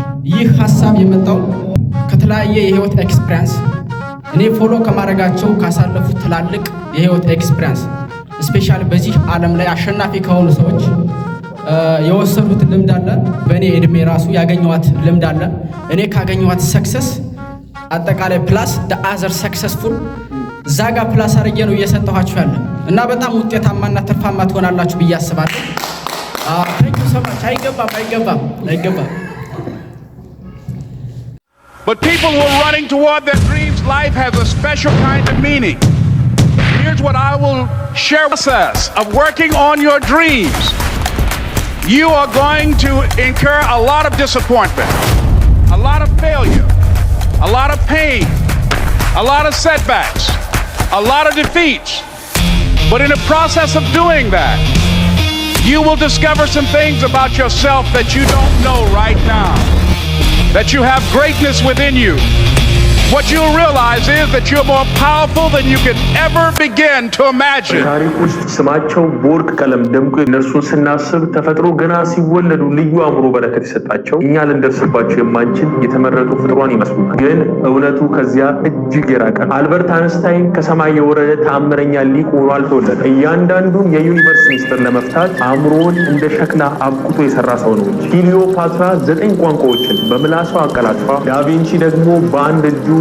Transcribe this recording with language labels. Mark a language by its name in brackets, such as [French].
[Amharic] ይህ ሐሳብ የመጣው ከተለያየ የህይወት ኤክስፒሪየንስ እኔ ፎሎ ከማድረጋቸው ካሳለፉት ትላልቅ የህይወት ኤክስፒሪየንስ ስፔሻሊ በዚህ ዓለም ላይ አሸናፊ ከሆኑ ሰዎች የወሰዱት ልምድ አለ። በእኔ እድሜ ራሱ ያገኘዋት ልምድ አለ። እኔ ካገኘዋት ሰክሰስ አጠቃላይ ፕላስ ደ አዘር ሰክሰስፉል ዛጋ ፕላስ አድርጌ ነው እየሰጠኋችሁ ያለ እና በጣም ውጤታማና ትርፋማ ትሆናላችሁ ብዬ አስባለሁ። [English] ታንክ ዩ ሶ ማች። [Amharic] አይገባም። [English] But people who are running toward their dreams, life has a special kind of meaning. Here's what I will share with us of working on your dreams. You are going to incur a lot of disappointment, a lot of failure, a lot of pain, a lot of setbacks, a lot of defeats. But in the process of doing that, you will discover some things about yourself that you don't know right now, that you have greatness within you. What you'll realize is that you're more powerful than you could ever begin to imagine. [Amharic] ታሪክ ውስጥ ስማቸው በወርቅ ቀለም ደምቆ እነርሱን ስናስብ ተፈጥሮ ገና ሲወለዱ ልዩ አእምሮ በረከት ይሰጣቸው እኛ ልንደርስባቸው የማንችል የተመረጡ ፍጥሯን ይመስሉናል። ግን እውነቱ ከዚያ እጅግ የራቀ ነው። አልበርት አንስታይን ከሰማይ የወረደ ተአምረኛ ሊቅ ሆኖ አልተወለደም። እያንዳንዱን የዩኒቨርስ ሚስጥር ለመፍታት አእምሮውን እንደ ሸክላ አብቁቶ የሰራ ሰው ነው። ክሊዮፓትራ 9 ቋንቋዎችን በምላሷ አቀላጥፋ፣ ዳቪንቺ ደግሞ በአንድ እጁ